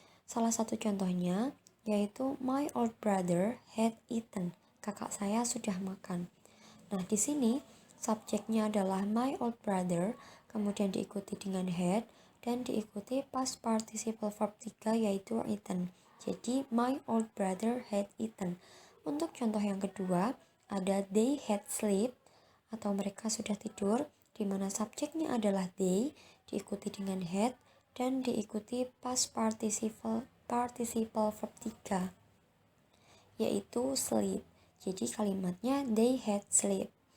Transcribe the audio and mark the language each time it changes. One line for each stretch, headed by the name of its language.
Indonesian: Salah satu contohnya yaitu
English: my old brother had eaten.
Indonesian: Kakak saya sudah makan. Nah, di sini subjeknya adalah
English: my old brother,
Indonesian: kemudian diikuti dengan had dan diikuti past participle verb 3 yaitu eaten.
English: Jadi my old brother had eaten.
Indonesian: Untuk contoh yang kedua, ada
English: they had sleep
Indonesian: atau mereka sudah tidur, di mana subjeknya adalah they, diikuti dengan had, dan diikuti past participle verb 3, yaitu sleep. Jadi kalimatnya
English: they had sleep.